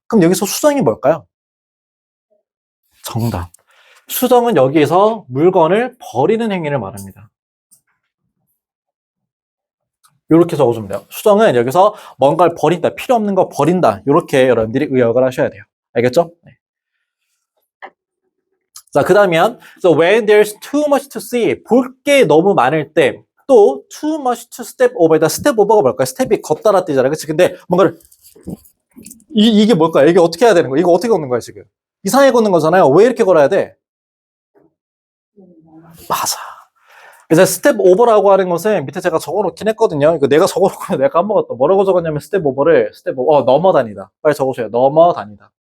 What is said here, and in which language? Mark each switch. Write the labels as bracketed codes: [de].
[ko] 그럼 여기서 수정이 뭘까요? 정답. 수정은 여기에서 물건을 버리는 행위를 말합니다. 이렇게 적어주면 돼요. 수정은 여기서 뭔가를 버린다, 필요 없는 거 버린다. 이렇게 여러분들이 의역을 하셔야 돼요. 알겠죠? 네. 자, 그 다음이면 [en] so when there's too much to see, [ko] 볼 게 너무 많을 때, 또 [en] too much to step over다. [ko] step over가 뭘까요? 스텝이 걷다라 뛰잖아요. 그치? 근데 뭔가를 이게 뭘까요? 이게 어떻게 해야 되는 거야? 이거 어떻게 걷는 거야, 지금? 이상하게 걷는 거잖아요. 왜 이렇게 걸어야 돼? 맞아. 그래서 스텝 오버라고 하는 것은 밑에 제가 적어놓긴 했거든요. 이거 내가 적어놓고 내가 까먹었다. 뭐라고 적었냐면 스텝 오버를 넘어다니다. 빨리 적어주세요. 넘어다니다.